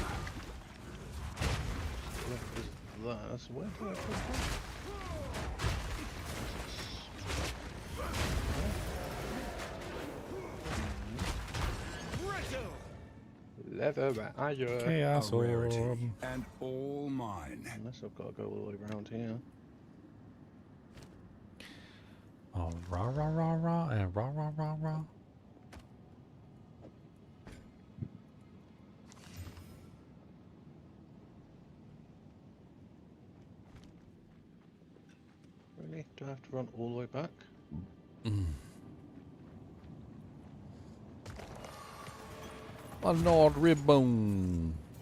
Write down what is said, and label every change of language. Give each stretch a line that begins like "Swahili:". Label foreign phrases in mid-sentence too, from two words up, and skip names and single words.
English: That's where did I put that? Leather iron. Chaos A rarity, orb. and all mine. Unless I've got to go all the way around here. Oh, rah, rah, rah, rah, and rah, rah, rah, rah. Really? Do I have to run all the way back? One odd rib bone.